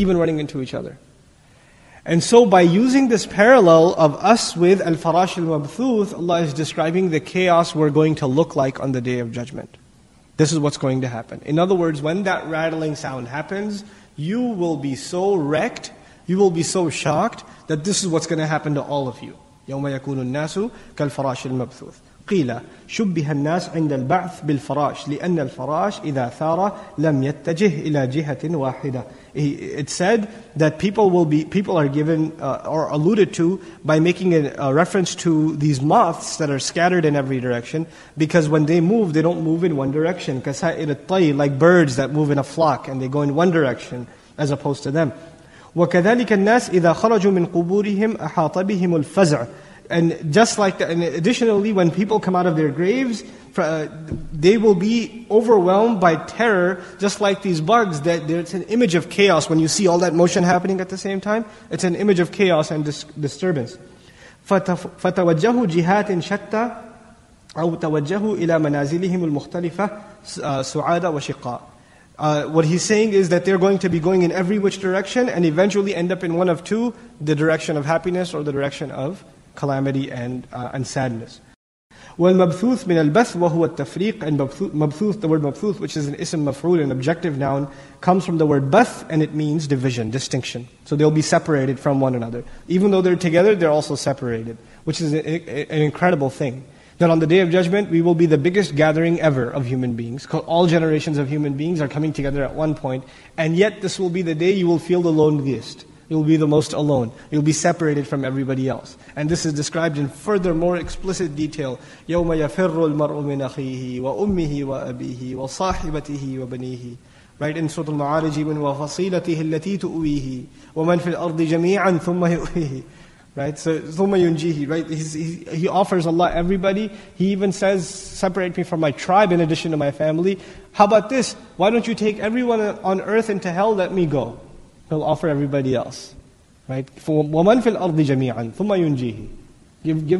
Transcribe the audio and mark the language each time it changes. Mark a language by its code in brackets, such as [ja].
[en] And so by using this parallel of us with al-farash al-mabthuth, Allah is describing the chaos we're going to look like on the Day of Judgment. This is what's going to happen. In other words, when that rattling sound happens, you will be so wrecked, you will be so shocked that this is what's going to happen to all of you. [ar] يَوْمَ يَكُونُ النَّاسُ كَالْفَرَاشِ الْمَبْثُوثِ قيل شبه الناس عند البعث بالفراش لأن الفراش إذا ثار لم يتجه إلى جهة واحدة. [en] It said that people are given or alluded to by making a reference to these moths that are scattered in every direction, because when they move, they don't move in one direction. [ar] كسائر الطير, [en] like birds that move in a flock and they go in one direction as opposed to them. [ar] وكذلك الناس إذا خرجوا من قبورهم أحاط بهم الفزع. [en] And just like that, and additionally, when people come out of their graves, they will be overwhelmed by terror, just like these bugs. That it's an image of chaos. When you see all that motion happening at the same time, it's an image of chaos and disturbance. [ar] فَتَوَجَّهُ جِهَاتٍ شَتَّى أو توجهوا إلى منازلهم المختلفة سعادة وشقاء. [en] What he's saying is that they're going to be going in every which direction and eventually end up in one of two, the direction of happiness or the direction of calamity and sadness. [ar] وَالْمَبْثُوث مِنَ الْبَثْ وَهُوَ التَّفْرِيقِ. [en] And mabthuth, the word mabthuth, which is an ism maf'ul, an objective noun, comes from the word bath, and it means division, distinction. So they'll be separated from one another. Even though they're together, they're also separated, which is an incredible thing. That on the Day of Judgment, we will be the biggest gathering ever of human beings. All generations of human beings are coming together at one point, and yet this will be the day you will feel the loneliest. You'll be the most alone. You'll be separated from everybody else. And this is described in further, more explicit detail. [ar] يَوْمَ يَفِرُّ الْمَرْءُ مِنْ أَخِيهِ وَأُمِّهِ وَأَبِيهِ وَصَاحِبَتِهِ وَبَنِيهِ. [en] Right, in Surah Al-Ma'arij, [ar] وَفَصِيلَتِهِ الَّتِي تُؤْوِيهِ وَمَنْ فِي الْأَرْضِ جَمِيعًا ثُمَّ يُؤْوِيهِ. [en] Right, so [ar] ثُمَّ يُنْجِيهِ. [en] Right, he offers Allah everybody. He even says, separate me from my tribe in addition to my family. How about this? Why don't you take everyone on earth into hell? Let me go. He'll offer everybody else. Right? [ar] وَمَنْ فِي الْأَرْضِ جَمِيعًا ثُمَّ يُنْجِيهِ.